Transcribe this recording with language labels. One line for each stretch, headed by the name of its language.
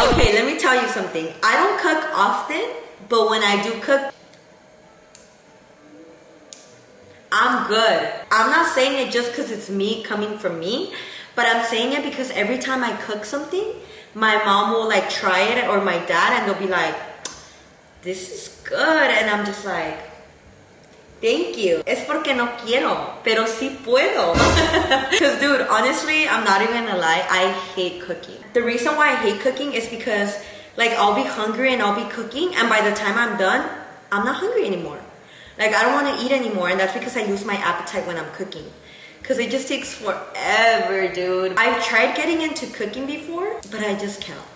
English: Okay, let me tell you something. I don't cook often, but when I do cook, I'm good. I'm not saying it just because it's me coming from me, but I'm saying it because every time I cook something, my mom will like try it, or my dad, and they'll be like, this is good. And I'm just like, thank you.
Spanish: Es porque no quiero, pero sí puedo.
English: Because dude, honestly, I'm not even gonna lie, I hate cooking. The reason why I hate cooking is because like I'll be hungry and I'll be cooking, and by the time I'm done, I'm not hungry anymore. Like I don't want to eat anymore, and that's because I lose my appetite when I'm cooking. Because it just takes forever, dude. I've tried getting into cooking before, but I just can't.